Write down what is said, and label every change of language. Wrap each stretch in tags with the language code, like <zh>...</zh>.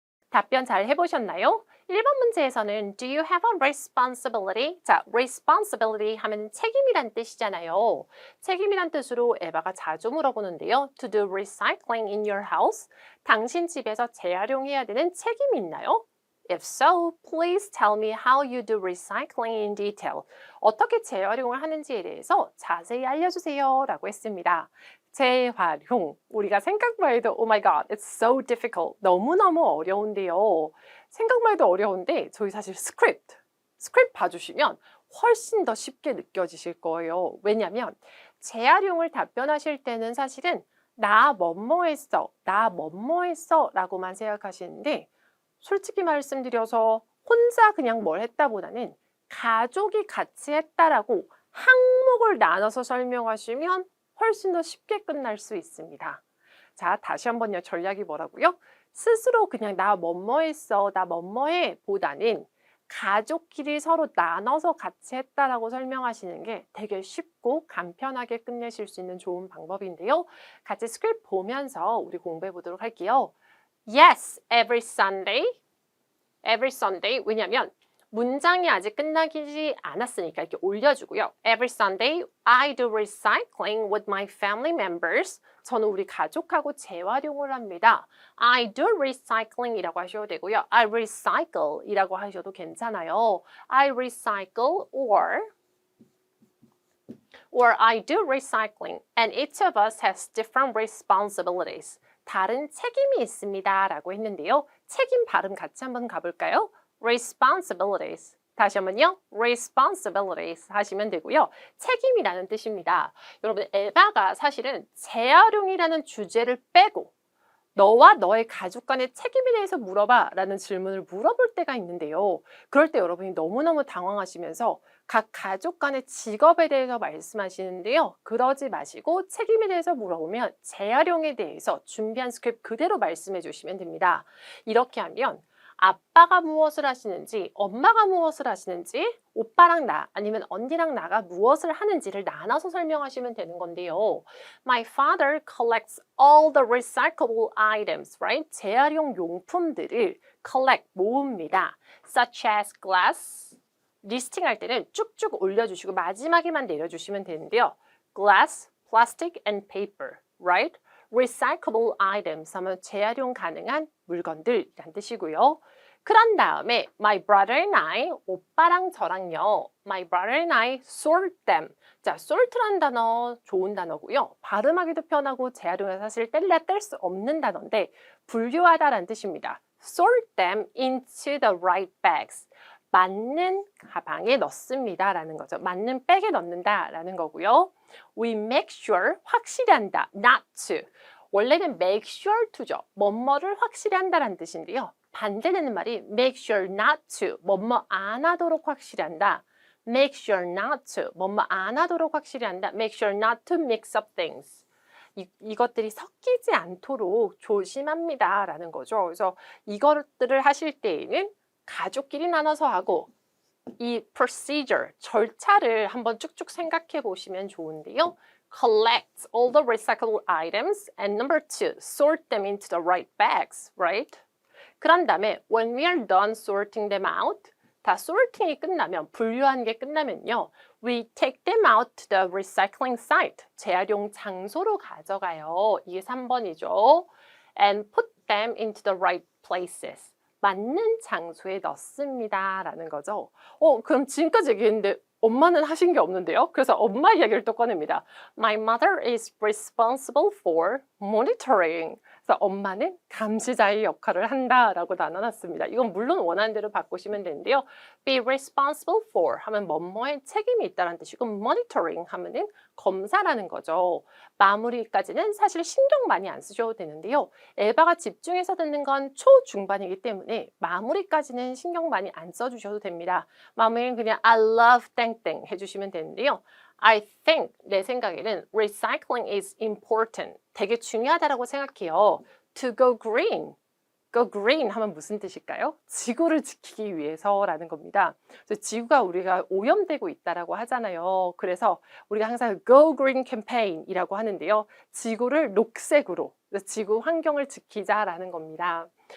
<ko>답변 잘 해보셨나요? 1번 문제에서는</ko> <en>Do you have a responsibility?</en> <ko>자, responsibility 하면 책임이란 뜻이잖아요. 책임이란 뜻으로 에바가 자주 물어보는데요.</ko> <en>To do recycling in your house?</en> <ko>당신 집에서 재활용해야 되는 책임이 있나요?</ko> <en>If so, please tell me how you do recycling in detail.</en> <ko>어떻게 재활용을 하는지에 대해서 자세히 알려주세요. 라고 했습니다. 재활용. 우리가 생각만 해도</ko> <en>Oh my god, it's so difficult.</en> <ko>너무너무 어려운데요. 생각만 해도 어려운데 저희 사실 스크립트 봐주시면 훨씬 더 쉽게 느껴지실 거예요. 왜냐하면 재활용을 답변하실 때는 사실은 나 뭐뭐 했어, 나 뭐뭐 했어 라고만 생각하시는데 솔직히 말씀드려서 혼자 그냥 뭘 했다보다는 가족이 같이 했다라고 항목을 나눠서 설명하시면 훨씬 더 쉽게 끝날 수 있습니다. 자, 다시 한번요. 전략이 뭐라고요? 스스로 그냥 나 뭐뭐 했어, 나 뭐뭐 해 보다는 가족끼리 서로 나눠서 같이 했다라고 설명하시는 게 되게 쉽고 간편하게 끝내실 수 있는 좋은 방법인데요. 같이 스크립트 보면서 우리 공부해 보도록 할게요.</ko> <en>Yes, every Sunday. Every Sunday.</en> <ko>왜냐면 문장이 아직 끝나지 않았으니까 이렇게 올려주고요.</ko> <en>Every Sunday, I do recycling with my family members.</en> <ko>저는 우리 가족하고 재활용을 합니다.</ko> <en>I do recycling</en> <ko>이라고 하셔도 되고요.</ko> <en>I recycle</en> <ko>이라고 하셔도 괜찮아요.</ko> <en>I recycle or I do recycling and each of us has different responsibilities.</en> <ko>다른 책임이 있습니다. 라고 했는데요. 책임 발음 같이 한번 가볼까요? responsibilities. 다시 한번요. responsibilities 하시면 되고요. 책임이라는 뜻입니다. 여러분, 에바가 사실은 재활용이라는 주제를 빼고 너와 너의 가족 간의 책임에 대해서 물어봐 라는 질문을 물어볼 때가 있는데요. 그럴 때 여러분이 너무너무 당황하시면서 각 가족 간의 직업에 대해서 말씀하시는데요. 그러지 마시고 책임에 대해서 물어보면 재활용에 대해서 준비한 스크립트 그대로 말씀해 주시면 됩니다. 이렇게 하면 아빠가 무엇을 하시는지, 엄마가 무엇을 하시는지, 오빠랑 나 아니면 언니랑 나가 무엇을 하는지를 나눠서 설명하시면 되는 건데요.</ko> <en>My father collects all the recyclable items, right?</en> <ko>재활용 용품들을 collect, 모읍니다.</ko> <en>Such as glass.</en> <ko>리스팅 할 때는 쭉쭉 올려주시고 마지막에만 내려주시면 되는데요.</ko> <en>Glass, plastic, and paper, right?</en> <ko>Recyclable items 하면 재활용 가능한 물건들이란 뜻이고요. 그런 다음에</ko> <en>my brother and I,</en> <ko>오빠랑 저랑요.</ko> <en>My brother and I sort them.</en> <ko>자, sort란 단어 좋은 단어고요. 발음하기도 편하고 재활용해서 사실 뗄래야 뗄 수 없는 단어인데 분류하다라는 뜻입니다.</ko> <en>Sort them into the right bags.</en> <ko>맞는 가방에 넣습니다 라는 거죠. 맞는 백에 넣는다라는 거고요.</ko> <en>We make sure,</en> <ko>확실히 한다,</ko> <en>not to.</en> <ko>원래는</ko> <en>make sure to죠.</en> <ko>뭐뭐를 확실히 한다라는 뜻인데요. 반대되는 말이</ko> <en>make sure not to,</en> <ko>뭐뭐 안 하도록 확실히 한다.</ko> <en>make sure not to,</en> <ko>뭐뭐 안 하도록 확실히 한다.</ko> <en>make sure not to mix up things.</en> <ko>이것들이 섞이지 않도록 조심합니다 라는 거죠. 그래서 이것들을 하실 때에는 가족끼리 나눠서 하고 이 procedure, 절차를 한번 쭉쭉 생각해 보시면 좋은데요.</ko> <en>Collect all the recyclable items and number 2, sort them into the right bags, right?</en> <ko>그런 다음에</ko> <en>when we are done sorting them out,</en> <ko>다 sorting이 끝나면, 분류하는 게 끝나면요.</ko> <en>We take them out to the recycling site,</en> <ko>재활용 장소로 가져가요. 이게 3번이죠.</ko> <en>And put them into the right places.</en> <ko>맞는 장소에 넣습니다 라는 거죠. 그럼 지금까지 얘기했는데 엄마는 하신 게 없는데요. 그래서 엄마 이야기를 또 꺼냅니다.</ko> <en>My mother is responsible for monitoring.</en> <ko>그래서 엄마는 감시자의 역할을 한다라고 나눠놨습니다. 이건 물론 원하는 대로 바꾸시면 되는데요.</ko> <en>Be responsible for</en> <ko>하면 뭐뭐에 책임이 있다는 뜻이고 monitoring 하면은 검사라는 거죠. 마무리까지는 사실 신경 많이 안 쓰셔도 되는데요. 에바가 집중해서 듣는 건 초중반이기 때문에 마무리까지는 신경 많이 안 써주셔도 됩니다. 마무리는 그냥</ko> <en>I love</en> <ko>땡땡 해주시면 되는데요.</ko> <en>I think,</en> <ko>내 생각에는</ko> <en>recycling is important.</en> <ko>되게 중요하다고 생각해요.</ko> <en>To go green.</en> <ko>Go green 하면 무슨 뜻일까요? 지구를 지키기 위해서라는 겁니다. 그래서 지구가 우리가 오염되고 있다라고 하잖아요. 그래서 우리가 항상 Go Green 캠페인이라고 하는데요. 지구를 녹색으로, 지구 환경을 지키자라는 겁니다.</ko>